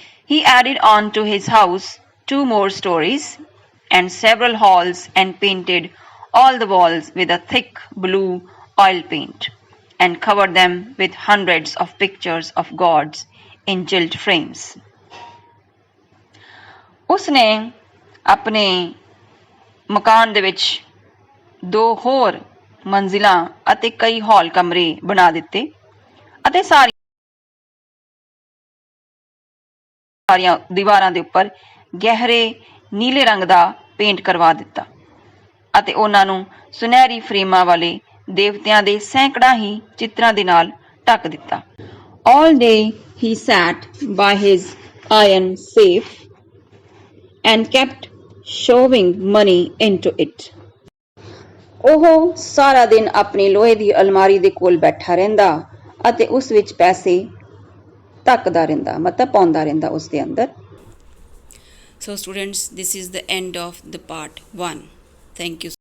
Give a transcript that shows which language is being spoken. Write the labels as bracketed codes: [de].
[en] He added on to his house 2 more stories and several halls and painted all the walls with a thick blue oil paint and covered them with hundreds of pictures of gods in gilt frames. [pa] ਉਸਨੇ ਆਪਣੇ ਮਕਾਨ ਦੇ ਵਿੱਚ 2 ਹੋਰ ਮੰਜ਼ਿਲਾਂ ਅਤੇ ਕਈ ਹਾਲ ਕਮਰੇ ਬਣਾ ਦਿੱਤੇ ਅਤੇ ਸਾਰੀਆਂ ਦੀਵਾਰਾਂ ਦੇ ਉੱਪਰ ਗਹਿਰੇ ਨੀਲੇ ਰੰਗ ਦਾ ਪੇਂਟ ਕਰਵਾ ਦਿੱਤਾ ਅਤੇ ਉਹਨਾਂ ਨੂੰ ਸੁਨਹਿਰੀ ਫਰੇਮਾਂ ਵਾਲੇ ਦੇਵਤਿਆਂ ਦੇ ਸੈਂਕੜਾਂ ਹੀ ਚਿੱਤਰਾਂ ਦੇ ਨਾਲ ਢੱਕ ਦਿੱਤਾ। [en] All day he sat by his iron safe and kept shoving money into it. [pa] ਉਹ ਸਾਰਾ ਦਿਨ ਆਪਣੀ ਲੋਹੇ ਦੀ ਅਲਮਾਰੀ ਦੇ ਕੋਲ ਬੈਠਾ ਰਹਿੰਦਾ ਅਤੇ ਉਸ ਵਿੱਚ ਪੈਸੇ ਧੱਕਦਾ ਰਹਿੰਦਾ, ਮਤਲਬ ਪਾਉਂਦਾ ਰਹਿੰਦਾ ਉਸ ਦੇ ਅੰਦਰ। [en] So students, this is the end of the part 1. Thank you.